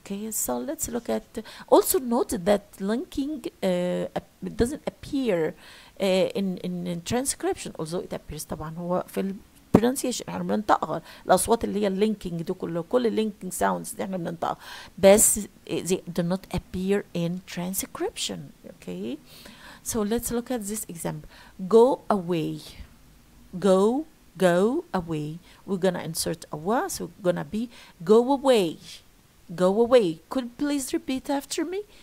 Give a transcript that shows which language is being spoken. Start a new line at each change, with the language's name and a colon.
English: Okay, so let's look at, also note that linking doesn't appear in transcription, although it appears
Arabic: طبعا هو في
English: pronunciation.
Arabic: احنا بننطقها الاصوات اللي هي اللينكينج دي كل اللينكينج ساوندز دي احنا بننطقها، بس
English: they do not appear in transcription. Okay, so let's look at this example. Go away. Go away. We're gonna insert a wa, so we're gonna be go away. Go away. Could you please repeat after me?